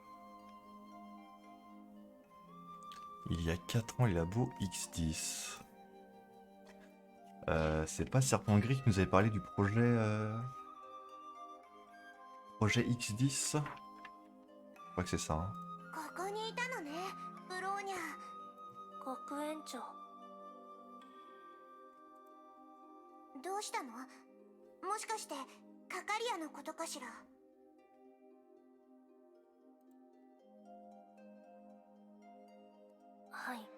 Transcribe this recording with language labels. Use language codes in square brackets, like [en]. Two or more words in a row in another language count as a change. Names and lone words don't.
[fr] Il y a 4 ans, les labos X10. C'est pas Serpent Gris qui nous avait parlé du projet X10? Je crois que c'est ça. Hein. [ja] ここにいたのね、ブローニャ。学園長。どうしたの？もしかしてカカリアのことかしら？はい。